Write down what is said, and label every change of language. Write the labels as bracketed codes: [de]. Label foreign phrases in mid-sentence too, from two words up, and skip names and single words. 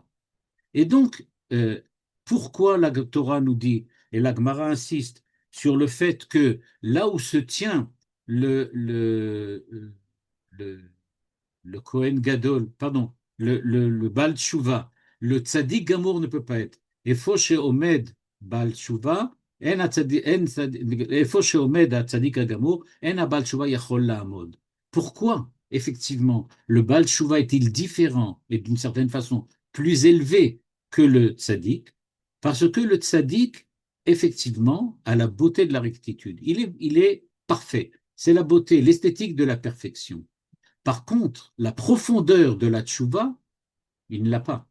[fr] Et donc, pourquoi la Torah nous dit, et la Gemara insiste sur le fait que là où se tient le, le [he] כהן גדול, [fr] pardon, le [he] בעל תשובה, [fr] le [he] צדיק גמור [fr] ne peut pas être. [he] איפה שעומד בעל תשובה, איפה שעומד הצדיק הגמור, אין הבעל תשובה יכול לעמוד. [fr] Pourquoi, effectivement, le [he] בעל תשובה [fr] est-il différent et d'une certaine façon plus élevé que le tzaddik? Parce que le tzaddik, effectivement, a la beauté de la rectitude. Il est parfait. C'est la beauté, l'esthétique de la perfection. Par contre, la profondeur de la tchouva, il ne l'a pas.